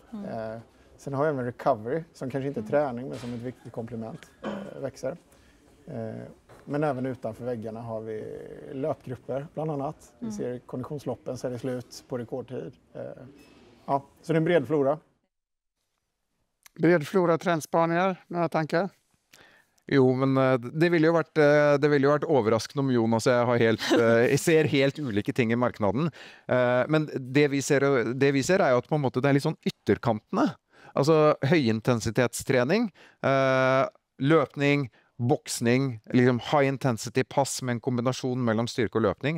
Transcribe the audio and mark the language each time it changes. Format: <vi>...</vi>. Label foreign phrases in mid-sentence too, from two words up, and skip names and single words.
<sv>Sen har jag även recovery, som kanske inte är träning men som ett viktigt komplement, växer. Men även utanför väggarna har vi löpgrupper bland annat. Vi ser konditionsloppen så är det slut på rekordtid. Ja, så det är en bred flora. Bred flora trendspaningar, några tankar? Jo,</sv> <no>men det ville jo vært overraskende om Jonas og jeg ser helt ulike ting i marknaden. Men det vi ser er jo at på en måte det er litt sånn ytterkantene. Altså høyintensitetstrening, løpning, boksning, liksom</no> <en>high intensity</en> <no>pass med en kombinasjon mellom styrke og løpning.</no>